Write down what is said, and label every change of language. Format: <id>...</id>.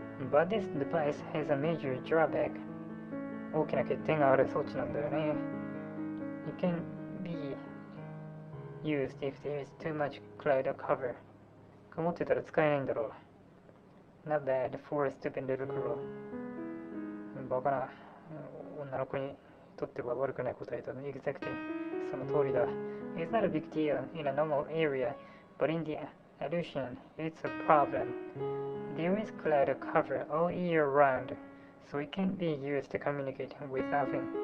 <en>But this device has a major drawback.</en> <ja>大きな欠点がある装置なんだよね。</ja> <en>It can be used if there is too much cloud cover.</en> <ja>曇ってたら使えないんだろう。</ja> <en>Not bad for a stupid little girl.</en> <ja>バカな女の子にとっては悪くない答えだね。</ja> <en>Exactly.</en> <ja>その通りだ。</ja> <en>It's not a big deal in a normal area, but in the Aleutian, it's a problem. There is cloud cover all year round, so it can't be used to communicate with nothing.</en>